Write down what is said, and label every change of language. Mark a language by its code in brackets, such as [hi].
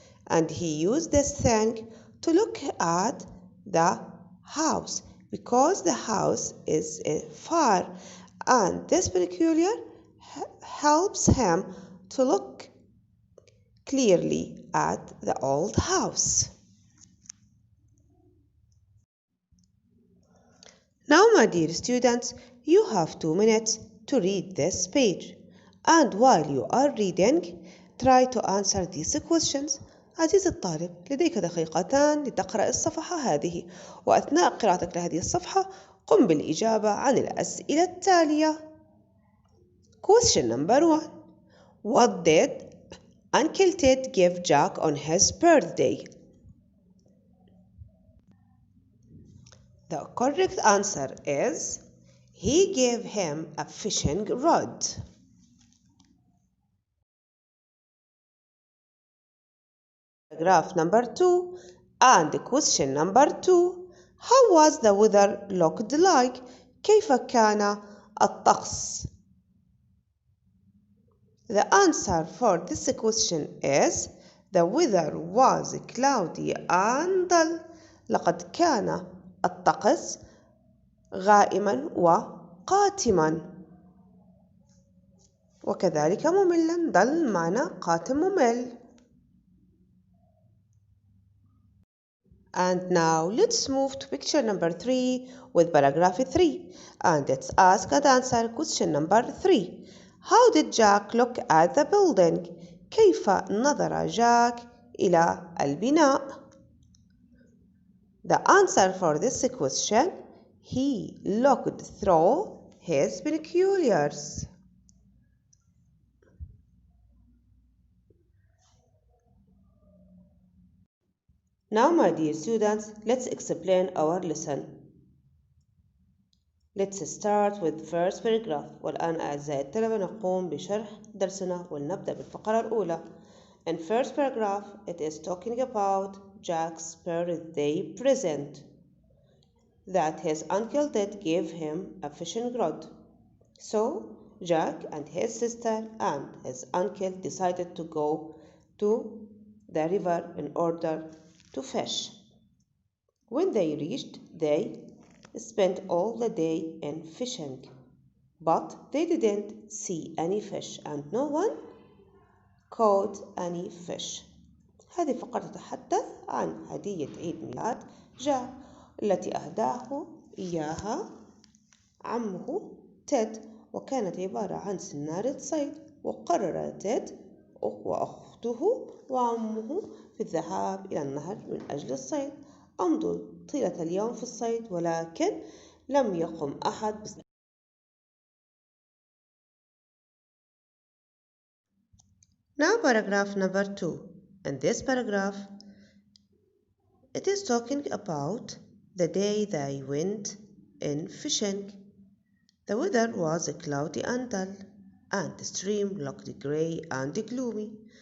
[en] And he used this thing to look at the house because the house is far, and this binocular helps him to look clearly at the old house. Now, my dear students, you have 2 minutes to read this page, and while you are reading, try to answer these questions. [ar] عزيزي الطالب، لديك دقيقتان لتقرأ الصفحة هذه، وأثناء قراءتك لهذه الصفحة قم بالإجابة عن الأسئلة التالية. [en] Question number 1. What did Uncle Ted give Jack on his birthday? The correct answer is he gave him a fishing rod. Paragraph number 2 and question number 2. How was the weather looked like? [ar] كيف كان الطقس? [en] The answer for this question is the weather was cloudy and dull. [ar] لقد كان الطقس غائما وقاتما وكذلك مملا. dull معنى قاتم ممل. [en] And now let's move to picture number 3 with paragraph 3. And let's ask and answer question number 3. How did Jack look at the building? [ar] كيف نظر جاك إلى البناء? [en] The answer for this question, he looked through his binoculars. Now, my dear students, let's explain our lesson. Let's start with first paragraph. [ar] والآن أعزائي الطلبة نقوم بشرح درسنا ولنبدأ بالفقرة الأولى. [en] In first paragraph, it is talking about Jack's birthday present. That his uncle Ted gave him a fishing rod. So, Jack and his sister and his uncle decided to go to the river in order to fish. When they reached, they spent all the day in fishing, but they didn't see any fish and no one caught any fish. [ar] هذه فقرة تتحدث عن هدية عيد ميلاد جاك التي أهداه إياها عمه تيد، وكانت عبارة عن سنارة صيد. وقرر تيد وأخته وعمه في الذهاب إلى النهر من أجل الصيد. أمضوا طيلة اليوم في الصيد ولكن لم يقم أحد [en] Now paragraph number 2. In this paragraph, it is talking about the day they went in fishing. The weather was cloudy and dull, and the stream looked grey and gloomy.